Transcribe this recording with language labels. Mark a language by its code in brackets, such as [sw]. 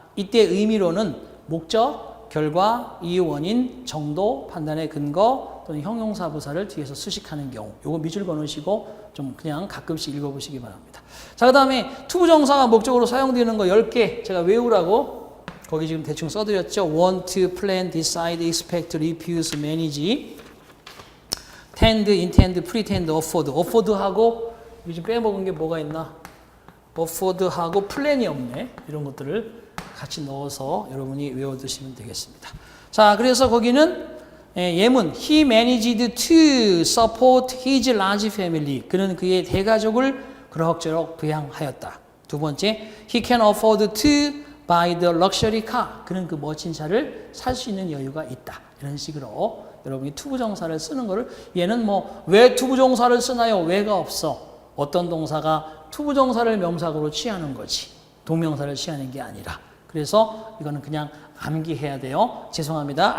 [ko] 이때 의미로는 목적, 결과, 이유, 원인, 정도, 판단의 근거 또는 형용사 부사를 뒤에서 수식하는 경우 요거 밑줄 그어놓으시고 좀 그냥 가끔씩 읽어보시기 바랍니다. 자, 그 다음에 투부정사가 목적으로 사용되는 거 10개 제가 외우라고 거기 지금 대충 써드렸죠. [en] want, plan, decide, expect, refuse, manage, tend, intend, pretend, afford. [ko] afford하고 요즘 빼먹은 게 뭐가 있나? afford하고 plan이 없네. 이런 것들을 같이 넣어서 여러분이 외워두시면 되겠습니다. [en] 자, [ko] 그래서 거기는 예문 [en] He managed to support his large family. [ko] 그는 그의 대가족을 그럭저럭 부양하였다. 두 번째, [en] He can afford to buy the luxury car. [ko] 그는 그 멋진 차를 살 수 있는 여유가 있다. 이런 식으로 여러분이 투부정사를 쓰는 거를 얘는 뭐 왜 투부정사를 쓰나요? 왜가 없어. 어떤 동사가 투부정사를 명사구로 취하는 거지. 동명사를 취하는 게 아니라. 그래서 이거는 그냥 암기해야 돼요. 죄송합니다.